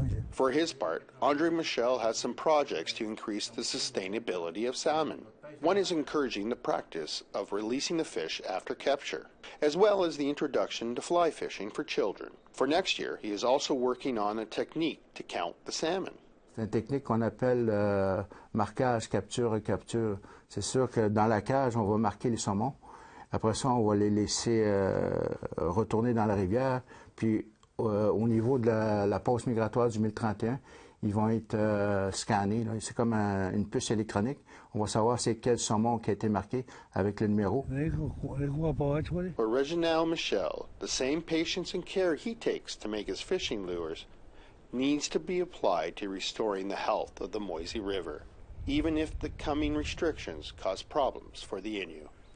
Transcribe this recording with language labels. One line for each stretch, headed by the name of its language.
English: For his part, Andre Michel has some projects to increase the sustainability of salmon. One is encouraging the practice of releasing the fish after capture, as well as the introduction to fly fishing for children. For next year, he is also working on a technique to count the salmon.
French: C'est une technique qu'on appelle marquage, capture, recapture. C'est sûr que dans la cage, on va marquer les saumons. Après ça, on va les laisser retourner dans la rivière, puis au niveau de la pause migratoire du 1031, ils vont être scannés. C'est comme une puce électronique. On va savoir c'est quel saumon qui a été marqué avec le numéro.
English: For Reginald Michel, the same patience and care he takes to make his fishing lures needs to be applied to restoring the health of the Moisie River, even if the coming restrictions cause problems for the Innu.